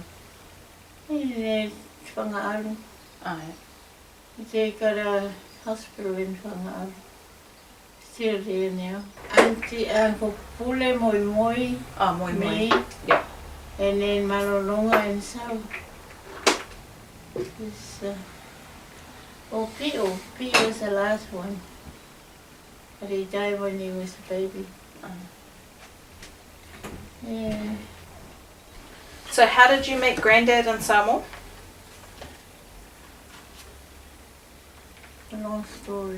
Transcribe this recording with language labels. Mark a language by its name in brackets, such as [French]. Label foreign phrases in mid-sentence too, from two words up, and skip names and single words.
[English] In Whangaaru. Oh, yeah. They got a hospital in Whangaaru. Still there now. Auntie, Uncle Pule, Moi Moi. Oh, Moi Moi. Me. Yeah. And then Malolonga and Sau. Pio. Pio was the last one. But he died when he was a baby. Yeah. So how did you meet Granddad in Samoa? A long story.